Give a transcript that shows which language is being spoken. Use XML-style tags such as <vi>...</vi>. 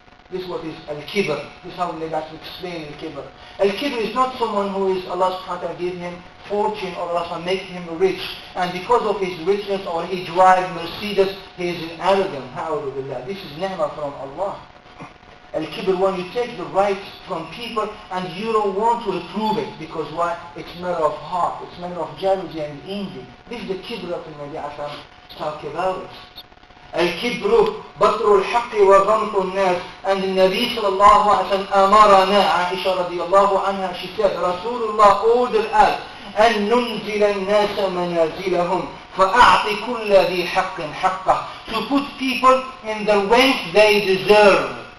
<en>This is what is al-kibr. This is how we like to explain al-kibr. Al-kibr is not someone who is Allah subhanahu wa ta'ala give him fortune, or Allah subhanahu wa ta'ala make him rich, and because of his richness or he drive Mercedes, he is arrogant. Ha'udhu billah. This is ni'mah from Allah. Al-kibr, when you take the rights from people and you don't want to approve it, because why? It's matter of heart, it's matter of jealousy and envy. This is the kibr of the Nabi Hassan talk about it.</en> <ar>الكبر بطر الحق وغمط الناس.</ar> <en>And the Nabi sallallahu alayhi wa sallam أمرنا, Aisha radiallahu anha, she said, Rasulullah ordered us</en> <ar>أن ننزل الناس منازلهم فأعط كل ذي حق حقه,</ar> <en>to put people in the rank they deserve.</en>